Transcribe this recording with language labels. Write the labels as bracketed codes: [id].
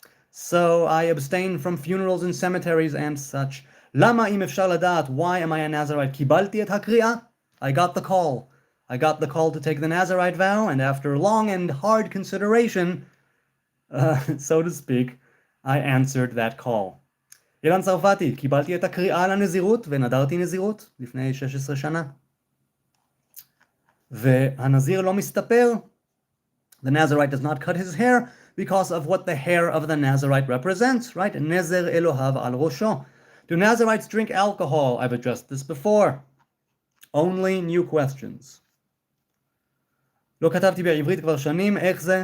[en] So I abstain from funerals and cemeteries and such. [he] Lama im efshar ladat, [en] why am I a Nazarite? [he] Kibalti et hakri'ah? [en] I got the call. I got the call to take the Nazarite vow, and after long and hard consideration, so to speak, I answered that call. [he] אילן צרפתי, קיבלתי את הקריאה לנזירות ונדרתי נזירות לפני 16 שנה. והנזיר לא מסתפר. [en] The Nazarite does not cut his hair because of what the hair of the Nazarite represents, right? [he] Nezer Elohav al rosho. [en] Do Nazarites drink alcohol? I've addressed this before. Only new questions. [he] לא כתבתי בעברית כבר שנים, איך זה?